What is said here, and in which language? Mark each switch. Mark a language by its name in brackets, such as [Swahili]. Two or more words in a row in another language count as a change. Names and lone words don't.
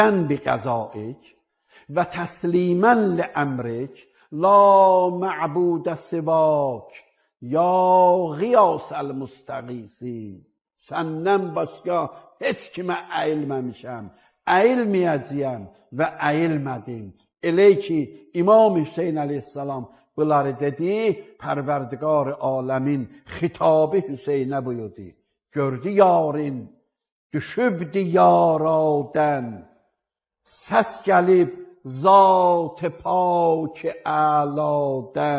[Arabic] بقضائك و تسلیما لامرک لا معبود سواک یا غیاث المستغیثین. [Azerbaijani] Səndən başqa heç kimə əyilməmişəm, əyilməyəcəyəm və əyilmədim. Elə ki, İmam Hüseyin əleyhissalam bunları dedi, Pərverdigar aləmin xitabı Hüseynə buyurdu. Gördü yarın, düşübdü yaradən, səs gəlib zat-ı pak-ı əladən.